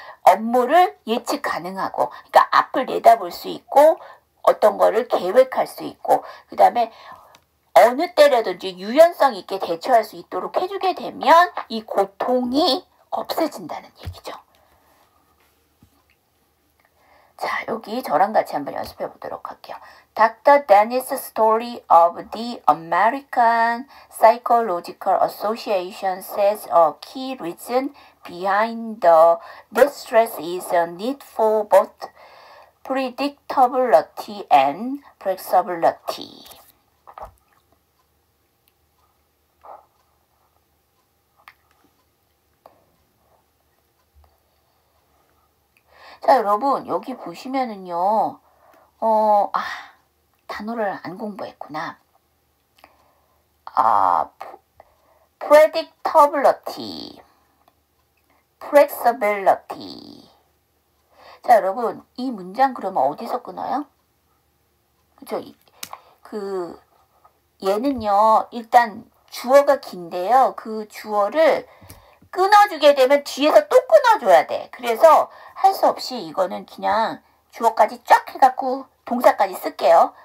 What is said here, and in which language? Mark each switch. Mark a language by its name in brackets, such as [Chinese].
[Korean] 업무를 예측 가능하고, 그러니까 앞을 내다볼 수 있고, 어떤 거를 계획할 수 있고, 그 다음에 어느 때라든지 유연성 있게 대처할 수 있도록 해주게 되면 이 고통이 없어진다는 얘기죠. 자, 여기 저랑 같이 한번 연습해 보도록 할게요. Dr. [English] Dennis story of the American Psychological Association says a key reason behind the distress is a need for both predictability and flexibility. [Korean] 자, 여러분 여기 보시면은요. 단어를 안 공부했구나. [English] predictability, flexibility. [Korean] 자, 여러분 이 문장 그러면 어디서 끊어요? 그죠? 얘는요. 일단 주어가 긴데요. 그 주어를 끊어주게 되면 뒤에서 또 끊어줘야 돼. 그래서 할 수 없이 이거는 그냥 주어까지 쫙 해갖고 동사까지 쓸게요.